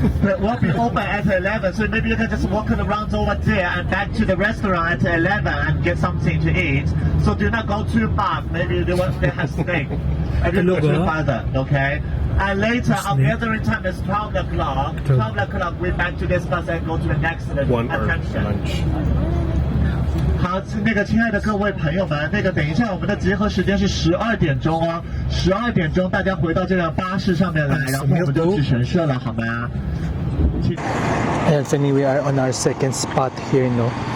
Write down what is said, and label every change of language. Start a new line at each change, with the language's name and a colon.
English: But we'll be open at 11, so maybe you can just walk around over there and back to the restaurant at 11 and get something to eat. So do not go too far. Maybe they have steak. And you go too farther, okay? And later, our gathering time is 12 o'clock. 12 o'clock, we back to this bus and go to the next attraction.
Chinese: 好，那个亲爱的各位朋友们，那个等一下我们的集合时间是12点钟哦，12点钟大家回到这辆巴士上面来，然后我们就去神社了，好吗？
English: Ayan, so anyway, we are on our second spot here, no?